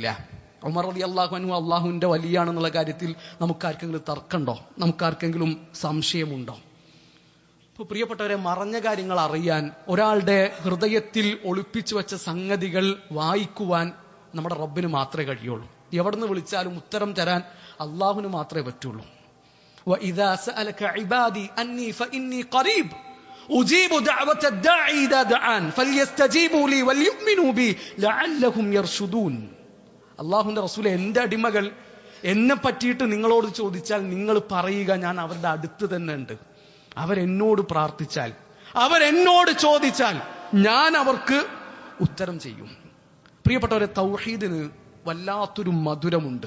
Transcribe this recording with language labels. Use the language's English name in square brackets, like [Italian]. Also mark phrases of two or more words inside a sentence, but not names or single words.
[Malayalam] ഉമർ [Arabic] رضي الله عنه [Malayalam] അള്ളാഹുവിന്റെ വലിയാണെന്നുള്ള കാര്യത്തിൽ നമുക്കാർക്കെങ്കിലും തർക്കമുണ്ടോ? നമുക്കാർക്കെങ്കിലും സംശയമുണ്ടോ? ഇപ്പൊ പ്രിയപ്പെട്ടവരെ, മറഞ്ഞ കാര്യങ്ങൾ അറിയാൻ, ഒരാളുടെ ഹൃദയത്തിൽ ഒളിപ്പിച്ചു വെച്ച സംഗതികൾ വായിക്കുവാൻ നമ്മുടെ റബ്ബിന് മാത്രമേ കഴിയുള്ളൂ. എവിടുന്ന് വിളിച്ചാലും ഉത്തരം തരാൻ അള്ളാഹുവിന് മാത്രമേ പറ്റുള്ളൂ. [Arabic] وَإِذَا سَأَلَكَ عِبَادِي أَنِّي فَإِنِّي قَرِيبٌ أُجِيبُ دَعْوَةَ الدَّاعِ إِذَا دَعَانِ فَلْيَسْتَجِيبُوا لِي وَلْيُؤْمِنُوا بِي لَعَلَّهُمْ يَرْشُدُونَ. [Malayalam] അള്ളാഹുവിന്റെ റസൂലെ, എന്റെ അടിമകൾ എന്നെ പറ്റിയിട്ട് നിങ്ങളോട് ചോദിച്ചാൽ നിങ്ങൾ പറയുക, ഞാൻ അവരുടെ അടുത്ത് തന്നെ ഉണ്ട്. അവരെന്നോട് പ്രാർത്ഥിച്ചാൽ, അവരെന്നോട് ചോദിച്ചാൽ ഞാൻ അവർക്ക് ഉത്തരം ചെയ്യും. പ്രിയപ്പെട്ടവരെ, തൗഹീദിന് വല്ലാത്തൊരു മധുരമുണ്ട്.